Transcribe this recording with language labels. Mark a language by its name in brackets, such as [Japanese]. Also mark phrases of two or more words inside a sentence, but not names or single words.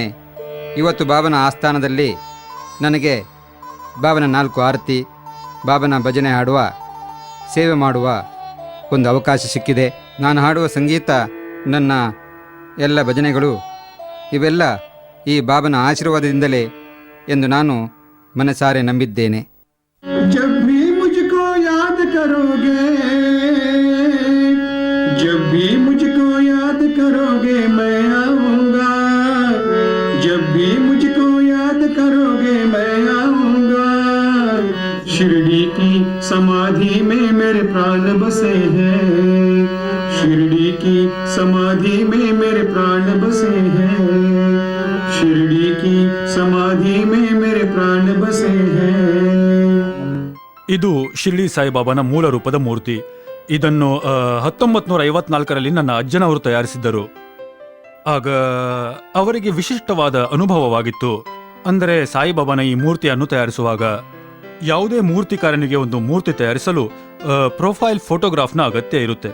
[Kannada] ಇವತ್ತು ಬಾಬನ ಆಸ್ಥಾನದಲ್ಲಿ ನನಗೆ ಬಾಬನ 4 ಆರತಿ, ಬಾಬನ ಭಜನೆ ಹಾಡುವ, ಸೇವೆ ಮಾಡುವ ಒಂದು ಅವಕಾಶ ಸಿಕ್ಕಿದೆ. ನಾನು ಹಾಡುವ ಸಂಗೀತ, ನನ್ನ ಎಲ್ಲ ಭಜನೆಗಳು ಇವೆಲ್ಲ ಈ ಬಾಬನ ಆಶೀರ್ವಾದದಿಂದಲೇ ಎಂದು ನಾನು ಮನಸಾರೆ ನಂಬಿದ್ದೇನೆ. [Hindi] जब भी मुझको याद करोगे, जब भी मुझको याद करोगे मैं आऊंगा, जब भी मुझको याद करोगे मैं आऊंगा. शिरडी की समाधि में मेरे प्राण बसे हैं, शिरडी की समाधि में मेरे प्राण बसे हैं, शिरडी की समाधि में मेरे प्राण बसे हैं. [Kannada] ಇದು ಶಿರ್ಡಿ ಸಾಯಿಬಾಬಾನ ಮೂಲ ರೂಪದ ಮೂರ್ತಿ. ಇದನ್ನು 1954ರಲ್ಲಿ ನನ್ನ ಅಜ್ಜನವರು ತಯಾರಿಸಿದ್ದರು. ಆಗ ಅವರಿಗೆ ವಿಶಿಷ್ಟವಾದ ಅನುಭವವಾಗಿತ್ತು. ಅಂದರೆ ಸಾಯಿಬಾಬಾನ ಈ ಮೂರ್ತಿಯನ್ನು ತಯಾರಿಸುವಾಗ ಯಾವುದೇ ಮೂರ್ತಿಕಾರನಿಗೆ ಒಂದು ಮೂರ್ತಿ ತಯಾರಿಸಲು [English] profile photograph [Kannada] ಅಗತ್ಯ ಇರುತ್ತೆ.